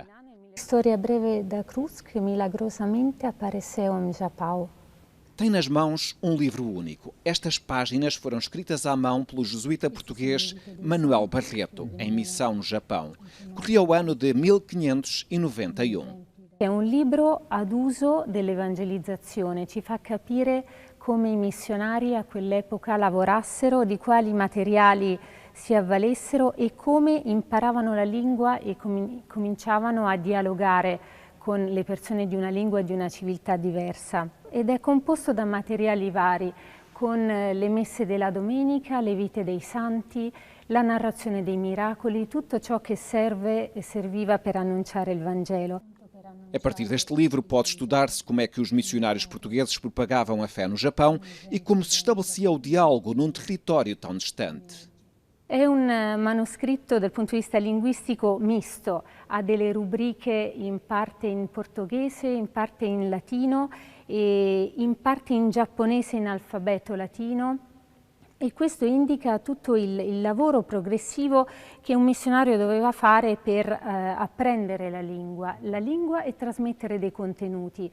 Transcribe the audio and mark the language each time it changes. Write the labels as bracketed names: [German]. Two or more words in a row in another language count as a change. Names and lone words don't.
[Portuguese] História breve da cruz que milagrosamente apareceu em Japão. Tem nas mãos um livro único. Estas páginas foram escritas à mão pelo jesuíta português Manuel Barreto, em missão no Japão. Corria o ano de 1591. [Italian] È un libro ad uso dell'evangelizzazione, ci fa capire come i missionari a quell'epoca lavorassero, di quali materiali si avvalessero e come imparavano la lingua e cominciavano a dialogare con le persone di una lingua e di una civiltà diversa. Ed è composto da materiali vari, con le messe della domenica, le vite dei santi, la narrazione dei miracoli, tutto ciò che serviva per annunciare il Vangelo. [Portuguese] A partir deste livro pode estudar-se como é que os missionários portugueses propagavam a fé no Japão e como se estabelecia o diálogo num território tão distante. [Italian] È un manoscritto dal punto di vista linguistico misto, ha delle rubriche in parte in portoghese, in parte in latino e in parte in giapponese in alfabeto latino. E questo indica tutto il lavoro progressivo che un missionario doveva fare per apprendere la lingua e trasmettere dei contenuti.